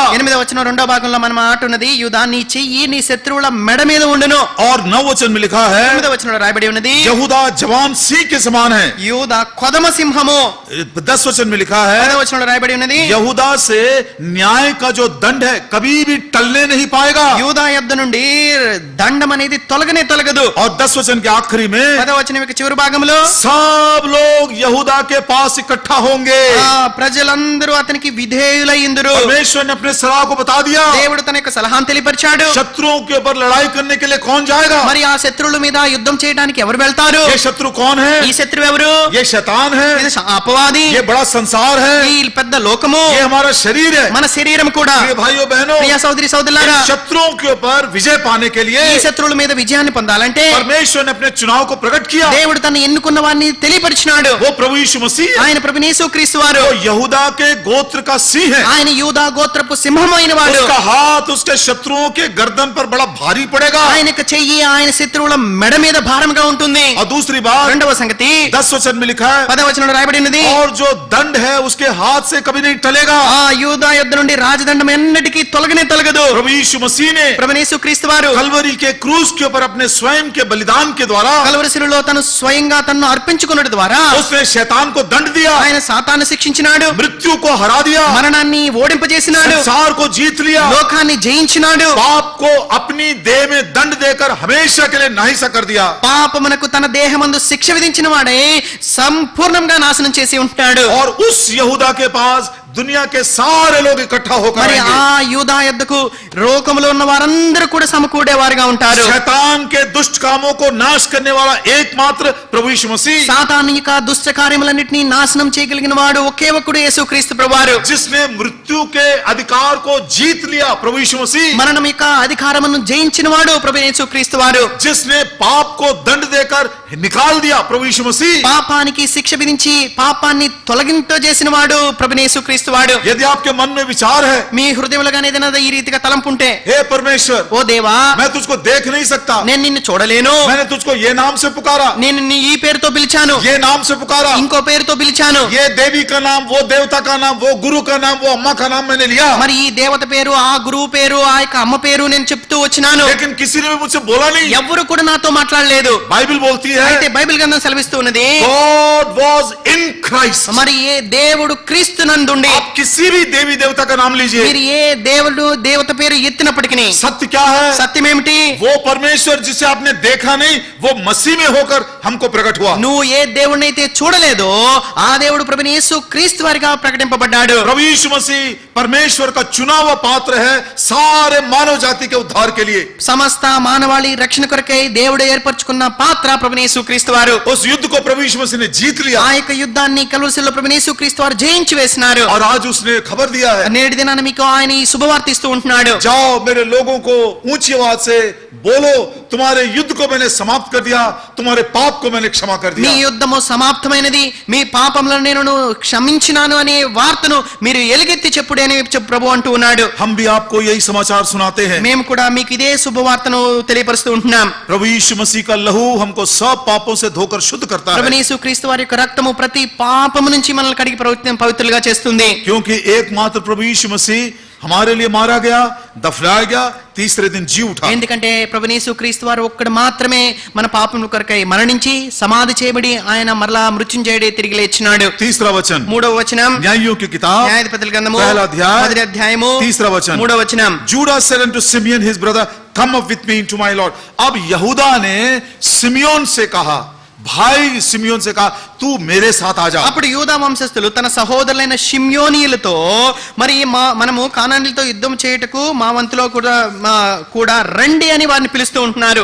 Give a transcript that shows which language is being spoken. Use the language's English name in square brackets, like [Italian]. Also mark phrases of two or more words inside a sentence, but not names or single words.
[Telugu] 8వ వచనం రెండో భాగంలో మన మాట ఉన్నది, యూదా నీ చెయ్యి నీ శత్రువుల మెడ మీద ఉండును. [Hindi] और 9 वचन में लिखा है [Telugu] 9వ వచనంలో రాయబడి ఉన్నది, [Hindi] यहूदा जवान सिंह के समान है। [Telugu] యూదా కొదమ సింహము. [Hindi] 10 वचन में लिखा है [Telugu] 10వ వచనంలో రాయబడి ఉన్నది, [Hindi] यहूदा से न्याय का जो दंड है कभी भी टलने नहीं पाएगा। [Telugu] యూదా యొద్ద నుండి దండం అనేది తొలగనే తొలగదు. [Hindi] और 10 वचन के आखिरी में [Telugu] 10వ వచనం యొక్క చివరి భాగంలో [Hindi] सब लोग यहूदा के पास इकट्ठा होंगे। [Telugu] ప్రజలందరూ అతనికి విధేయులయ్యిందురు. [Hindi] परमेश्वर ने अपने सलाह को बता दिया। [Telugu] దేవుడు తన యొక్క సలహాను తెలియపరిచాడు. [Hindi] शत्रुओं के ऊपर लड़ाई करने के लिए कौन जाएगा? [Telugu] మరి ఆ శత్రువుల మీద యుద్ధం చేయడానికి ఎవరు వెళ్తారు? [Hindi] ये शत्रु कौन है? [Telugu] ఈ శత్రువు ఎవరు? [Hindi] ये शैतान है। [Telugu] ఇది అపవాది. [Hindi] ये बड़ा संसार है। [Telugu] ఈ పెద్ద లోకము. [Hindi] ये हमारा शरीर है। [Telugu] మన శరీరం కూడా. [Hindi] ये भाइयों बहनों, [Telugu] ప్రియ సోదరి సోదరులారా, [Hindi] शत्रुओं के ऊपर विजय पाने के लिए [Telugu] ఈ శత్రువుల మీద విజయాన్ని పొందాలంటే [Hindi] परमेश्वर ने अपने चुनाव को प्रकट किया। [Telugu] దేవుడు తను ఎన్నుకున్న వారిని తెలియపరిచినాడు. [Hindi] वो प्रभु यीशु मसीह है। [Telugu] ఆయన ప్రభువు యేసుక్రీస్తు వారు. [Hindi] वो यहूदा के गोत्र का सिंह है। [Telugu] ఆయన యూదా గోత్రపు సింహమైన వాడు. [Hindi] उसका हाथ उसके शत्रुओं के गर्दन पर बड़ा भारी पड़ेगा। [Telugu] ఆయనకు చెయ్యి ఆయన శత్రువుల మెడ మీద భారంగా ఉంటుంది. [Hindi] और दूसरी बात [Telugu] రెండవ సంగతి [Hindi] 10 वचन में लिखा है [Telugu] 10వ వచనంలో రాయబడి ఉన్నది, [Hindi] और जो दंड है उसके हाथ से कभी नहीं टलेगा। [Telugu] ఆ యూదా యొద్ద నుండి రాజదండం ఎన్నటికీ తొలగనే తొలగదు. [Hindi] प्रभु यीशु मसीह ने [Telugu] ప్రభువు యేసుక్రీస్తు వారు [Hindi] कलवरी के क्रूस के ऊपर अपने स्वयं के बलिदान के द्वारा [Telugu] కల్వరి శిలువలో తను స్వయంగా తన్ను అర్పించుకున్నటి ద్వారా [Hindi] उसने शैतान को दंड दिया, [Telugu] ఆయన సాతాను శిక్షించినాడు, [Hindi] मृत्यु को हरा दिया, [Telugu] మరణాన్ని ఓడింపజేసినాడు, [Hindi] संसार को जीत लिया, [Telugu] లోకాన్ని జయించినాడు, [Hindi] पाप को अपनी देह में दंड देकर हमेशा के लिए नाहीसा कर दिया। [Telugu] పాపమునకు తన దేహమందు శిక్ష విధించిన వాడే సంపూర్ణంగా నాశనం చేసి ఉంటాడు. [Hindi] और उस यहूदा के पास दुनिया के सारे लोग इकट्ठा होकर [Telugu] మరి [Hindi] आएंगे। [Telugu] ఆ యూదా యొద్దకు లోకములో ఉన్న వారందరూ కూడా సమకూడేవారుగా ఉంటారు. [Hindi] शैतान के दुष्ट कामों को नाश करने वाला एकमात्र प्रभु यीशु मसीह, [Telugu] సాతాను యొక్క దుష్ట కార్యములన్నిటినీ నాశనం చేయగలిగిన వాడు ఒకే ఒక్కడు యేసుక్రీస్తు ప్రభువారు. [Hindi] जिसने मृत्यु के अधिकार को जीत लिया प्रभु यीशु मसीह, [Telugu] మరణం యొక్క అధికారమును జయించిన వాడు ప్రభు యేసుక్రీస్తు వారు. [Hindi] जिसने पाप को दंड देकर निकाल दिया प्रभु यीशु मसीह। [Telugu] పాపానికి శిక్ష విధించి పాపాన్ని తొలగింపజేసిన వాడు ప్రభు యేసుక్రీస్తు వాడు. [Hindi] यदि आपके मन में विचार है [Telugu] మీ హృదయంలో గాని ఏదైనా ఈ రీతిగా తలంపు ఉంటే, [Hindi] हे परमेश्वर [Telugu] ఓ దేవా [Hindi] मैं तुझको देख नहीं सकता, [Telugu] నేను నిన్ను చూడలేను, [Hindi] मैंने तुझको ये नाम से पुकारा, [Telugu] నేను నిన్ను ఈ పేరుతో పిలిచాను, [Hindi] ये नाम से पुकारा, [Telugu] ఇంకో పేరుతో పిలిచాను, [Hindi] ये देवी का नाम, वो देवता का नाम, वो गुरु का नाम, वो अम्मा का नाम मैंने लिया, [Telugu] మరి ఈ దేవత పేరు ఆ గురువు పేరు ఆ యొక్క అమ్మ పేరు నేను చెప్తూ వచ్చినాను, [Hindi] लेकिन किसी ने भी मुझसे बोला नहीं। [Telugu] ఎవ్వరు కూడా నాతో మాట్లాడలేదు. [Hindi] बाइबल बोलती [Telugu] అయితే [Hindi] है [Telugu] బైబిల్ గ్రంథం సెలవిస్తూ ఉన్నది, [English] God was in Christ। [Telugu] మరి ఏ దేవుడు క్రీస్తు నందుండి, [Hindi] आप किसी भी देवी देवता का नाम लीजिए, [Telugu] మీరు ఏ దేవుడు దేవత పేరు ఎత్తినప్పటికీ [Hindi] सत्य क्या है? [Telugu] సత్యం ఏమిటి? [Hindi] वो परमेश्वर जिसे आपने देखा नहीं, वो मसीह में होकर हमको प्रकट हुआ। [Telugu] నువ్వు ఏ దేవుడినైతే చూడలేదో ఆ దేవుడు ప్రభువు యేసు క్రీస్తు వారిగా ప్రకటింపబడ్డాడు. [Hindi] प्रभु यीशु मसीह परमेश्वर का चुना हुआ पात्र है सारे मानव जाति के उद्धार के लिए। [Telugu] సమస్త మానవాళి రక్షణ కొరకై దేవుడు ఏర్పరచుకున్న పాత్ర ప్రభువు యేసు క్రీస్తు వారు. [Hindi] उस युद्ध को प्रभु यीशु मसीह ने जीत लिया। [Telugu] ఆ యొక్క యుద్ధాన్ని కల్వరిలో ప్రభువు యేసు క్రీస్తు వారు జయించి వేసినారు. [Hindi] और और आज उसने खबर दिया है, [Telugu] నేటి దినాన మీకు ఆయన ఈ శుభవార్త ఇస్తూ ఉంటున్నాడు. [Hindi] जाओ मेरे लोगों को ऊंची आवाज से बोलो, तुम्हारे युद्ध को मैंने समाप्त कर दिया, तुम्हारे पाप को मैंने क्षमा कर [Telugu] మీ [Hindi] दिया. [Telugu] యుద్ధము సమాప్తమైనది, మీ పాపములను నేను క్షమించినాను అనే వార్తను మీరు ఎలుగెత్తి చెప్పుడే అని ప్రభు అంటూ ఉన్నాడు. [Hindi] हम भी आपको यही समाचार सुनाते हैं. [Telugu] మేము కూడా మీకు ఇదే శుభవార్తను తెలియపరుస్తూ ఉంటున్నాం. [Hindi] प्रभु यीशु मसीह का लहू हमको सब पापों से धोकर शुद्ध करता है, [Telugu] ప్రభుని యేసుక్రీస్తు వారి యొక్క రక్తము ప్రతి పాపము నుంచి మనల్ని కడిగి పవిత్రులుగా చేస్తుంది. [Hindi] क्योंकि एकमात्र प्रभु यीशु मसीह हमारे लिए मारा गया, दफनाया गया, तीसरे दिन जी उठा. [Telugu] ఎందుకంటే ప్రభుని యేసుక్రీస్తు వారు ఒక్కడు మాత్రమే మన పాపముల కొరకై మరణించి సమాధి చేయబడి ఆయన మరలా మృత్యుంజయుడై తిరిగి లేచినాడు. [Hindi] तीसरा वचन, [Telugu] మూడవ వచనం, [Hindi] न्यायों की किताब [Telugu] న్యాయాధిపతుల గ్రంథము [Hindi] पहला अध्याय, [Telugu] మొదటి అధ్యాయము [Hindi] तीसरा वचन. [Telugu] మూడవ వచనం. [English] Judah said unto Simeon his brother, come up with me into my Lord. [Hindi] अब यहूदा ने सिमियोन से कहा, भाई सिमियोन से कहा, तू मेरे साथ आ जा. [Telugu] అప్పుడు యూదా వంశస్థులు తన సహోదరులైన షిమ్యోనీయులతో మరి మనము కానానీయులతో యుద్ధం చేయుటకు మా వంతులో కూడా రండి అని వారిని పిలుస్తూ ఉంటున్నారు.